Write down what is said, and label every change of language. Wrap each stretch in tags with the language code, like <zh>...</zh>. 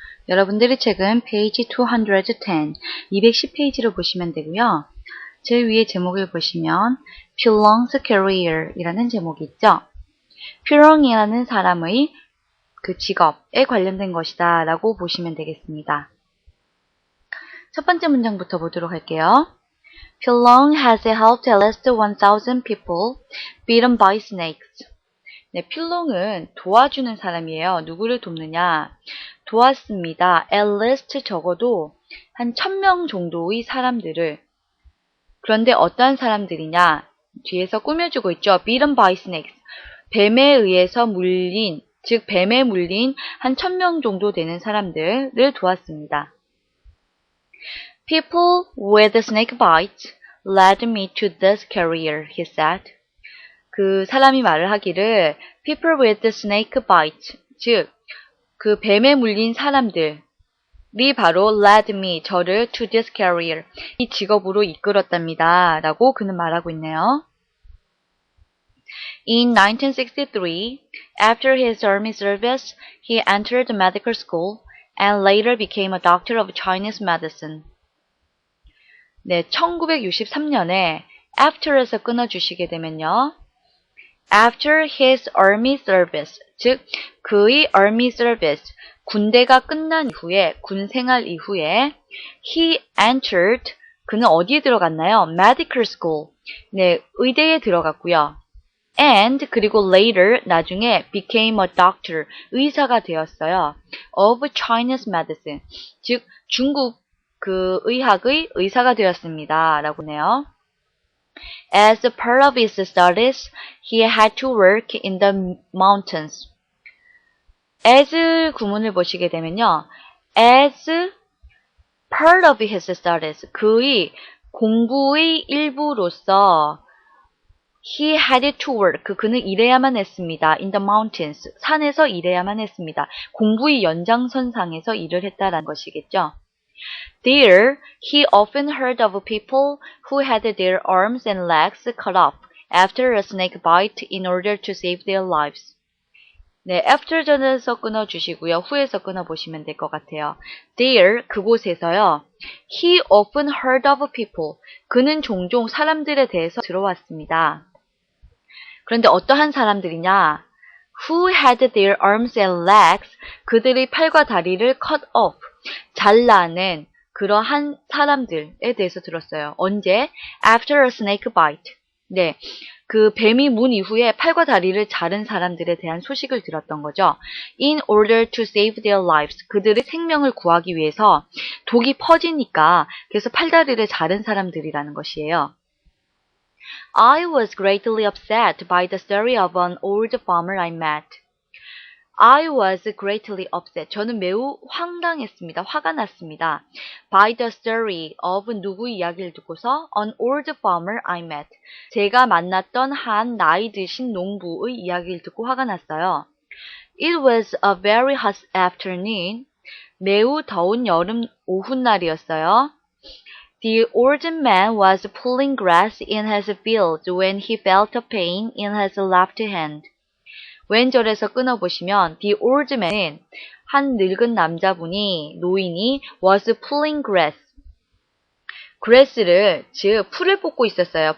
<ko>여러분들의 책은 페이지 210, 210페이지로 보시면 되고요. 제일 위에 제목을 보시면 Pilong's Career 이라는 제목이 있죠. Pilong이라는 사람의 그 직업에 관련된 것이다 라고 보시면 되겠습니다. 첫 번째 문장부터 보도록 할게요.</ko> <en>Pilong has helped at least 1,000 people bitten by snakes.</en> <ko>네, 필롱은 도와주는 사람이에요. 누구를 돕느냐? 도왔습니다.</ko> <en>at least</en> <ko>적어도 한 1000명 정도의 사람들을. 그런데 어떠한 사람들이냐? 뒤에서 꾸며주고 있죠.</ko> <en>bitten by snakes.</en> <ko>뱀에 의해서 물린, 즉 뱀에 물린 한 1000명 정도 되는 사람들을 도왔습니다.</ko> <en>People with snake bites led me to this career, he said.</en> <ko>그 사람이 말을 하기를</ko> <en>people with snake bites,</en> <ko>즉 그 뱀에 물린 사람들이 바로</ko> <en>led me,</en> <ko>저를</ko> <en>to this career,</en> <ko>이 직업으로 이끌었답니다 라고 그는 말하고 있네요.</ko> <en>In 1963, after his army service, he entered medical school and later became a doctor of Chinese medicine.</en> <ko>네, 1963년에 after에서 끊어주시게 되면요.</ko> <en>After his army service,</en> <ko>즉 그의</ko> <en>army service,</en> <ko>군대가 끝난 이후에, 군 생활 이후에</ko> <en>he entered,</en> <ko>그는 어디에 들어갔나요?</ko> <en>medical school,</en> <ko>네, 의대에 들어갔고요.</ko> <en>and,</en> <ko>그리고</ko> <en>later,</en> <ko>나중에</ko> <en>became a doctor,</en> <ko>의사가 되었어요.</ko> <en>of Chinese medicine,</en> <ko>즉 중국 그 의학의 의사가 되었습니다 라고 하네요.</ko> <en>As a part of his studies, he had to work in the mountains.</en> <ko>As 구문을 보시게 되면요.</ko> <en>As part of his studies,</en> <ko>그의 공부의 일부로서</ko> <en>he had to work,</en> <ko>그는 일해야만 했습니다.</ko> <en>In the mountains,</en> <ko>산에서 일해야만 했습니다. 공부의 연장선상에서 일을 했다라는 것이겠죠.</ko> <en>There, he often heard of people who had their arms and legs cut off after a snake bite in order to save their lives.</en> <ko>네, after 전에서 끊어주시고요. 후에서 끊어보시면 될 것 같아요. There, 그곳에서요.</ko> <en>He often heard of people.</en> <ko>그는 종종 사람들에 대해서 들어왔습니다. 그런데 어떠한 사람들이냐?</ko> <en>Who had their arms and legs,</en> <ko>그들의 팔과 다리를</ko> <en>cut off,</en> <ko>잘라낸 그러한 사람들에 대해서 들었어요. 언제?</ko> <en>After a snake bite.</en> <ko>네, 그 뱀이 문 이후에 팔과 다리를 자른 사람들에 대한 소식을 들었던 거죠.</ko> <en>In order to save their lives.</en> <ko>그들의 생명을 구하기 위해서 독이 퍼지니까 그래서 팔다리를 자른 사람들이라는 것이에요.</ko> <en>I was greatly upset by the story of an old farmer I met. I was greatly upset.</en> <ko>저는 매우 황당했습니다. 화가 났습니다.</ko> <en>By the story of</en> <ko>누구의 이야기를 듣고서</ko> <en>an old farmer I met.</en> <ko>제가 만났던 한 나이 드신 농부의 이야기를 듣고 화가 났어요.</ko> <en>It was a very hot afternoon.</en> <ko>매우 더운 여름 오후날이었어요.</ko> <en>The old man was pulling grass in his field when he felt a pain in his left hand.</en> <ko>왼절에서 끊어보시면</ko> <en>the old man</en> <ko>은 한 늙은 남자분이, 노인이</ko> <en>was pulling grass. grass</en> <ko>를, 즉 풀을 뽑고 있었어요.</ko>